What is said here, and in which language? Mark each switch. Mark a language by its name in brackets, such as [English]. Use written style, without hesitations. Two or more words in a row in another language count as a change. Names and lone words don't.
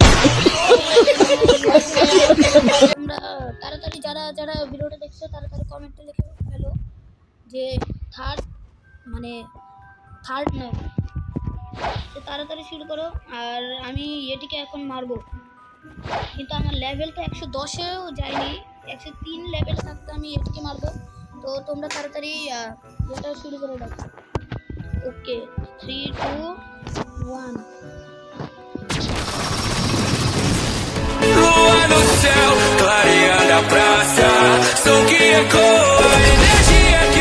[Bangla] তোমরা তাড়াতাড়ি যারা যারা ভিডিওটা দেখছো তাড়াতাড়ি কমেন্টে লিখে ফেলো যে থার্ড নয়, তো তাড়াতাড়ি শুরু করো। আর আমি ইয়েটিকে এখন মারবো, কিন্তু আমার লেভেল তো 110-এও যায়নি, 103 লেভেল থাকতে আমি এটিকে মারবো। তো তোমরা তাড়াতাড়ি এটা শুরু করে দাও। ওকে, 3, 2, 1। [Portuguese] Lua no céu, clareando a praça. Som que ecoa, energia.